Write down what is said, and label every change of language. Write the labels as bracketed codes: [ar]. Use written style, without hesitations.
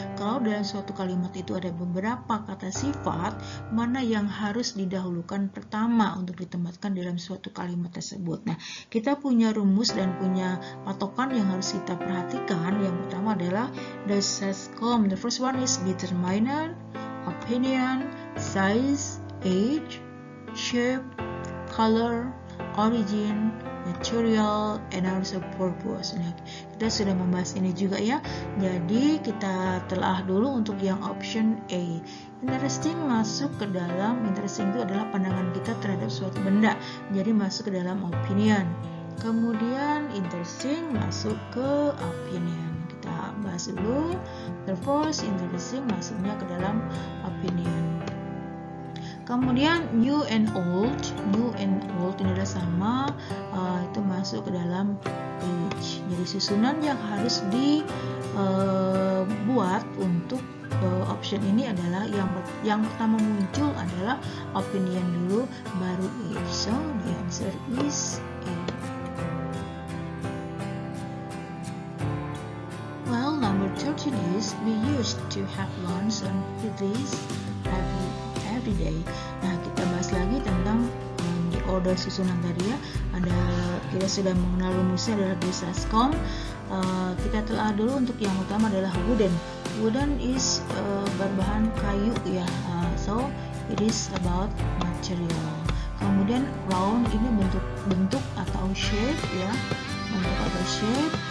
[id] Kalau dalam suatu kalimat itu ada beberapa kata sifat, mana yang harus didahulukan pertama untuk ditempatkan dalam suatu kalimat tersebut. Nah, kita punya rumus dan punya patokan yang harus kita perhatikan. Yang pertama adalah the sescom. [en] The first one is determinant, opinion, size, age, shape, color, origin, material, and also purpose. [id] Nah, kita sudah membahas ini juga ya. Jadi kita telah dulu untuk yang option A. Interesting masuk ke dalam, interesting itu adalah pandangan kita terhadap suatu benda. Jadi masuk ke dalam opinion. Kemudian interesting masuk ke opinion. Kita bahas dulu. Purpose, interesting masuknya ke dalam opinion. Kemudian new and old ini adalah sama, itu masuk ke dalam age. Jadi susunan yang harus dibuat untuk option ini adalah yang pertama muncul adalah opinion dulu, baru age. [en] So the answer is A. Well, number 13 is we used to have lunch on Fridays every every day. [id] Nah, kita bahas lagi tentang di order susunan tadi ya. Kita sudah mengenal rumusnya adalah desascom. Kita telah dulu untuk yang utama adalah wooden. [en] Wooden is [id] berbahan kayu ya. [en] So it is about material. [id] Kemudian round ini bentuk atau shape ya, bentuk atau shape.